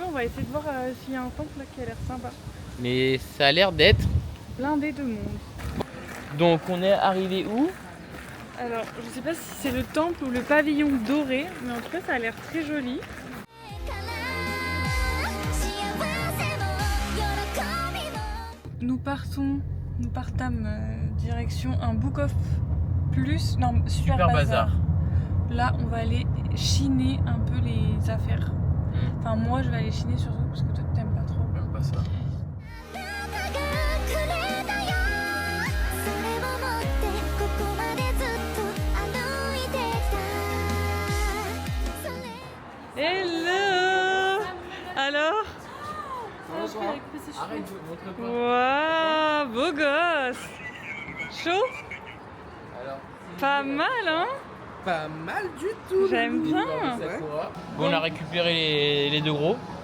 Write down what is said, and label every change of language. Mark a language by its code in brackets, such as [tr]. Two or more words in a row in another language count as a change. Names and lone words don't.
[fr] On va essayer de voir s'il y a un temple là qui a l'air sympa. Mais ça a l'air d'être. Blindé de monde. Donc on est arrivé où? Alors je sais pas si c'est le temple ou le pavillon doré, mais en tout cas ça a l'air très joli. [ja] 幸せも喜 [fr] nous partâmes direction un Book of Plus, non, Super Bazar. Là, on va aller chiner un peu les affaires. Enfin, moi, je vais aller chiner surtout parce que toi, t'aimes pas trop. J'aime pas ça. [ja] くれたよそれを持ってここまでずっと歩いてきたそれ [fr] Hello. Alors? Arrête, montre-moi. Waouh, beau gosse. Chaud? Alors, Pas mal, hein? Pas mal du tout. J'aime bien. bon, on a récupéré les deux gros.